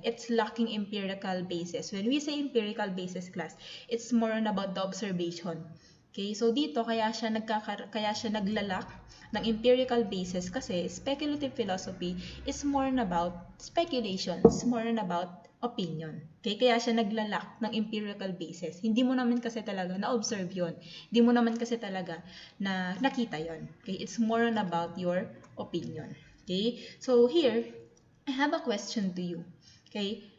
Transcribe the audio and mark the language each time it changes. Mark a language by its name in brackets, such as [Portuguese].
[English] It's lacking empirical basis. When we say empirical basis, class, it's more on about the observation. Okay, so [Filipino] dito kaya siya naglalak ng empirical basis kasi [English] speculative philosophy is more on about speculation, it's more on about opinion. [Filipino] Okay, kaya siya naglalak ng empirical basis. Hindi mo naman kasi talaga na-observe yun. Hindi mo naman kasi talaga na nakita yon. [English] Okay, it's more on about your opinion. Okay, so here, I have a question to you. Okay?